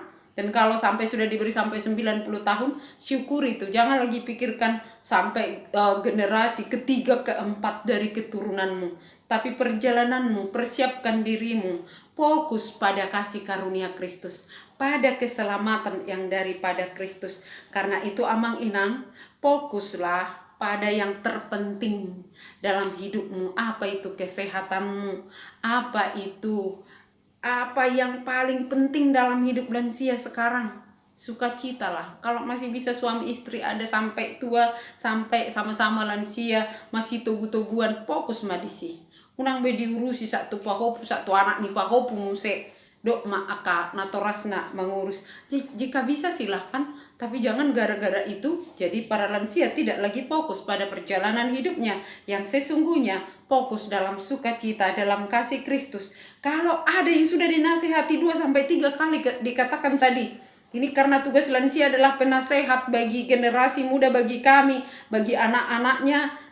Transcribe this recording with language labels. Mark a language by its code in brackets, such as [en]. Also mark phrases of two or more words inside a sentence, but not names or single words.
[id] Dan kalau sampai sudah diberi sampai 90 tahun, syukur itu. Jangan lagi pikirkan sampai generasi ketiga, keempat dari keturunanmu. Tapi perjalananmu, persiapkan dirimu, fokus pada kasih karunia Kristus, pada keselamatan yang daripada Kristus. Karena itu [bbc] amang inang, [id] fokuslah pada yang terpenting dalam hidupmu. Apa itu kesehatanmu? Apa yang paling penting dalam hidup lansia sekarang? Sukacita lah. Kalau masih bisa suami istri ada sampai tua, sampai sama-sama lansia, masih tugu-tuguan, fokus madisi. [bbc] Unang be diurusi satu pahopu, satu anak ni pahopu muse dok aka natorasna mengurus. [id] Jika bisa silahkan, tapi jangan gara-gara itu jadi para lansia tidak lagi fokus pada perjalanan hidupnya yang sesungguhnya fokus dalam sukacita, dalam kasih Kristus. Kalau ada yang sudah dinasehati 2-3 kali dikatakan tadi, ini karena tugas lansia adalah penasehat bagi generasi muda, bagi kami, bagi anak-anaknya.